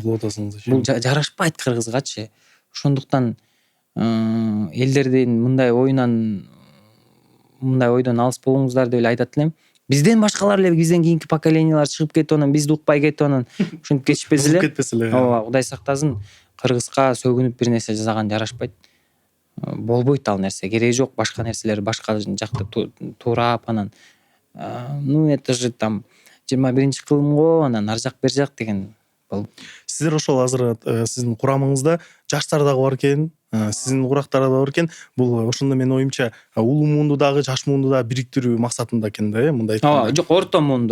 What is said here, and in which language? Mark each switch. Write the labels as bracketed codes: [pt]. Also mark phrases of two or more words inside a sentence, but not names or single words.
[ky] Бул жарашпайт кыргызгачы. Ошондуктан элдердин мындай ойдон алыс болуңуздар деп эле айтат элем. Бизден башкалар эле, бизден кийинки поколениялар чыгып кетип анан бизди укпай кетип анан ушинтип кетишпесе эле. Ооба, Кудай сактасын, кыргызга сөгүнүп бир нерсе жасаган жарашпайт. Болбойт ал нерсе, кереги жок. Башка нерселер башка жакта туурап анан [ru] это же там [ky] 21-кылым го, анан ар жак бер жак деген Сиздер ошол азыр сиздин курамыңызда жаштар дагы бар экен, сиздин урактар да бар экен. Бул ошондо менин оюмча улуу муунду дагы жаш муунду дагы бириктирүү максатында экен да, мындай айтканда. Жок, орто муунду.